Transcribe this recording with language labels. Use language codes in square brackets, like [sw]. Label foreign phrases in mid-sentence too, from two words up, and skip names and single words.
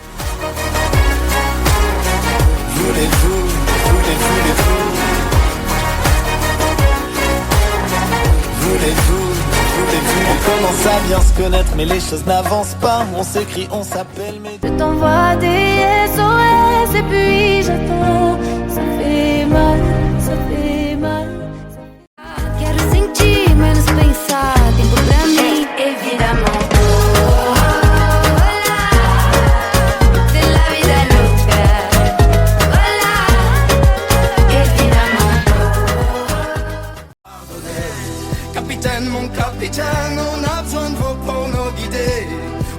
[fr] Voulez-vous On commence à bien se connaître, mais les choses n'avancent pas. On s'écrit, on s'appelle, mais... Je t'envoie des SOS et puis j'attends. Ça fait mal, ça fait mal. [pt] Quero sentir menos pensar. Tempo pra mim, [fr] évidemment. C'est [es] la vida loca. [fr] Voilà, évidemment. Capitaine, mon capitaine, on a besoin de vos pour nous guider.